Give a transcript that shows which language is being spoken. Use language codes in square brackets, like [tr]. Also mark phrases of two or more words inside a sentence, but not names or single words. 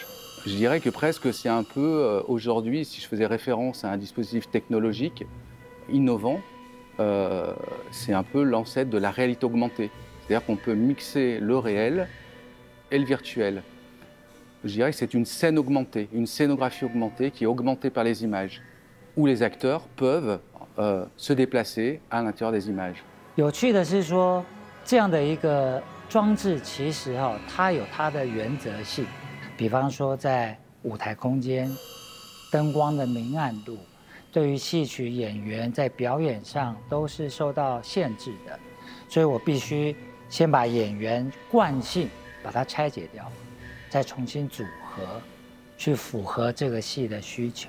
[fr] Je dirais que presque c'est un peu, aujourd'hui, si je faisais référence à un dispositif technologique innovant, c'est un peu l'ancêtre de la réalité augmentée. C'est-à-dire qu'on peut mixer le réel et le virtuel. Je dirais que c'est une scène augmentée, une scénographie augmentée qui est augmentée par les images, où les acteurs peuvent se déplacer à l'intérieur des images. [zh] 有趣的是说，这样的一个装置其实它有它的原则性，比方说在舞台空间、灯光的明暗度，对于戏曲演员在表演上都是受到限制的，所以我必须先把演员惯性把它拆解掉，再重新组合，去符合这个戏的需求。